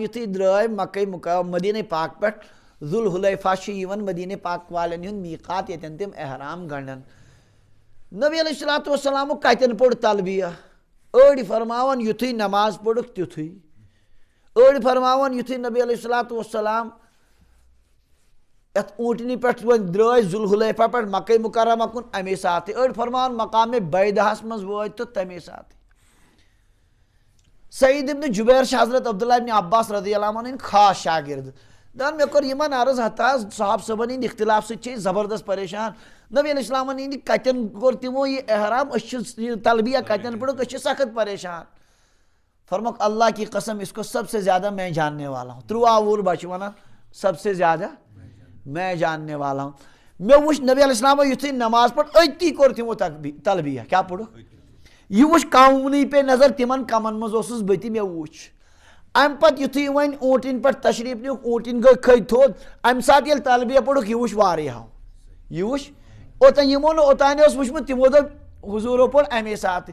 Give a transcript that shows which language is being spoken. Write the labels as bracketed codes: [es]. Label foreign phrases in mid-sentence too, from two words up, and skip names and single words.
[ks] یُتھُے درٛاے مکہ مدینہ پاک پٮ۪ٹھ ذوالحلیفہ چھُ یِوان مدینہ پاک والٮ۪ن ہُنٛد میٖقات ییٚتٮ۪ن تِم احرام گنڈن نبی [ar] علیہ الصلوۃ والسلام [ks] کتٮ۪ن پوٚر تلبیہ أڑۍ فرماوان یُتھُے نماز پوٚرُکھ تیُتھُے أڑۍ فرماوان یُتھُے نبی [ar] علیہ الصلوۃ والسلام [ks] یتھ اوٗنٛٹنہِ پٮ۪ٹھ وۄنۍ درٛاے ذوالحلیفہ پٮ۪ٹھ مکہ مکرمہ کُن امے ساتہٕ أڑۍ فرماوان مقامِ بیدہس منٛز وٲتۍ تہٕ تمے ساتہٕ سعید ابن جبیر چھِ حضرت عبداللہ ابن عباس [ar] رضی اللہ عنہ [ks] ہٕنٛدۍ خاص شاگرد دپان مےٚ کوٚر یِمن عرض ہتا صاحب صٲبن ہٕنٛدۍ اختلاف سۭتۍ چھِ أسۍ زبردست پریشان نبی علیہ السلامن ہٕنٛدِ کتٮ۪ن کوٚر تِمو یہِ احرام أسۍ چھِ یہِ تلبیہ کتٮ۪ن پوٚرُکھ أسۍ چھِ سخت پریشان فرموکھ [ur] اللہ کی قسم اس کو سب سے زیادہ میں جاننے والا ہوں [ks] ترٛوٚوُہ بچہِ ونان [ur] سب سے زیادہ میں جاننے والا ہوں [ks] مےٚ وٕچھ نبی علیہ السلامو یُتھُے نماز پٔر أتی کوٚر تِمو تلبیہ کیٛاہ پوٚرُکھ یہِ وٕچھ کمنٕے پے نظر تِمن کمن منٛز اوسُس بہٕ تہِ مےٚ وٕچھ امہِ پتہٕ یُتھُے وۄنۍ اوٗنٛٹِنۍ پٮ۪ٹھ تشریٖف نیوٗکھ اوٗنٛٹِنۍ گٔے کھٔتۍ تھوٚد امہِ ساتہٕ ییٚلہِ تلبیہ پوٚرُکھ یہِ وٕچھ واریاہو یہِ وٕچھ اوٚتام یِمو نہٕ اوٚتانۍ اوس وٕچھمُت تِمو دوٚپ حضوٗرو پوٚر امے ساتہٕ